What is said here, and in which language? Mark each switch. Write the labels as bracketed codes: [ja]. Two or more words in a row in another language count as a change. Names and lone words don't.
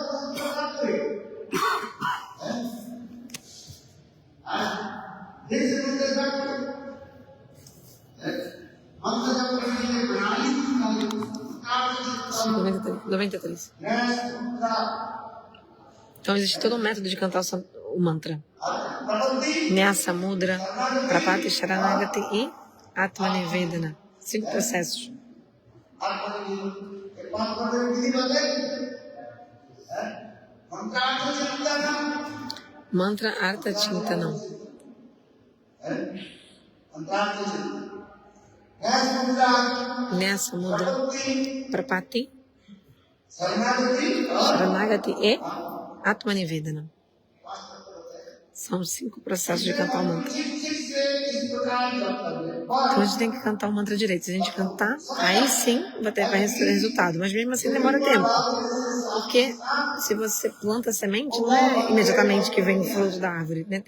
[pt] Sim, 93. Então existe todo um método de cantar o mantra. [sa] Nyasa, Mudra, Prapati, Sharanagati e Atmanivedana. [pt] 5 processos. [sa] Mantra Artha Chintanam. Nyasa, Mudra, Prapati, Sharanagati e Atmanivedana. [pt] São 5 processos de cantar o mantra. Então a gente tem que cantar o mantra direito. Se a gente cantar, aí sim vai ter resultado. Mas mesmo assim demora tempo. Porque se você planta a semente, não é imediatamente que vem o fruto da árvore, né?